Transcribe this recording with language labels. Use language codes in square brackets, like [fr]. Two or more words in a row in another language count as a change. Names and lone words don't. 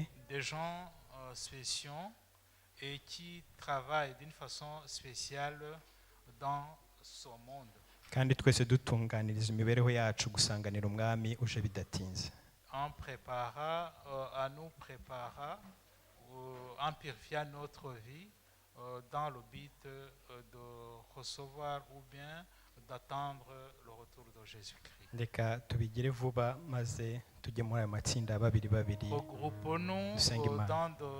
[fr] Des gens spéciaux et qui travaillent d'une façon spéciale dans ce monde. [rw] kandi twese dutunganiriza imibereho yacu gusanganira umwami uje bidatinze. [fr] En préparant, en purifiant notre vie dans le but de recevoir ou bien d'attendre le retour de Jésus-Christ. [rw] Reka tubigire vuba maze tujye muri aya matsinda babiri [fr] Regroupons-nous [rw] dusenga Imana.